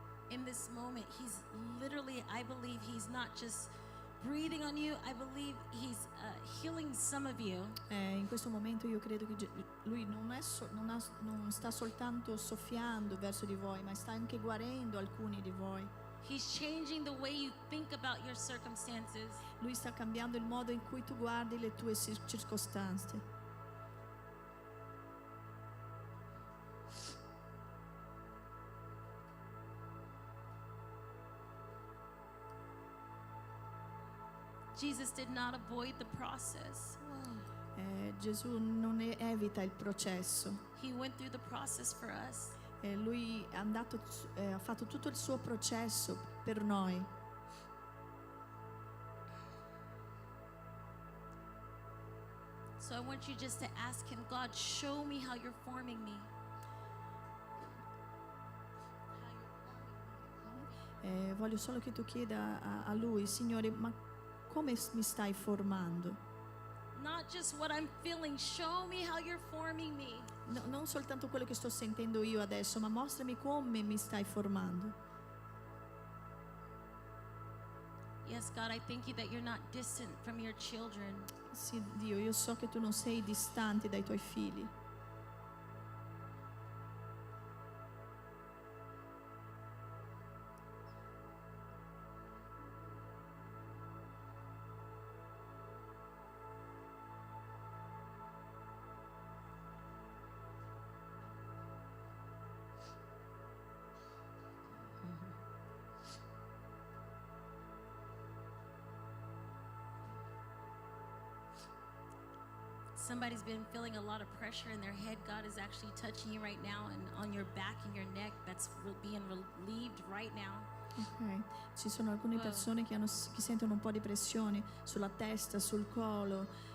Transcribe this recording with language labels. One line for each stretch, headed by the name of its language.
English: In this moment, he's literally, I believe he's not just breathing on you, I believe he's healing some of you.
Italian: In questo momento io credo che Lui non sta soltanto soffiando verso di voi, ma sta anche guarendo alcuni di voi.
English: He's changing the way you think about your circumstances.
Italian: Lui sta cambiando il modo in cui tu guardi le tue circostanze.
English: Jesus did not avoid the process.
Italian: Gesù non evita il processo.
English: He went through the process for us.
Italian: Lui ha fatto tutto il suo processo per noi.
English: So I want you just to ask him, God, show me how you're forming me. How you're forming me.
Italian: voglio solo che tu chieda a Lui, Signore, ma come mi stai formando?
English: Not just what I'm feeling. Show me how you're forming me.
Italian: Non soltanto quello che sto sentendo io adesso, ma mostrami come mi stai formando.
English: Yes, God, I thank you that you're not distant from your children.
Italian: Sì, Dio, io so che tu non sei distante dai tuoi figli.
English: Somebody's been feeling a lot of pressure in their head. God is actually touching you right now, and on your back and your neck, that's being relieved right now.
Italian: Ok, ci sono alcune Wow. persone che sentono un po' di pressione sulla testa, sul collo.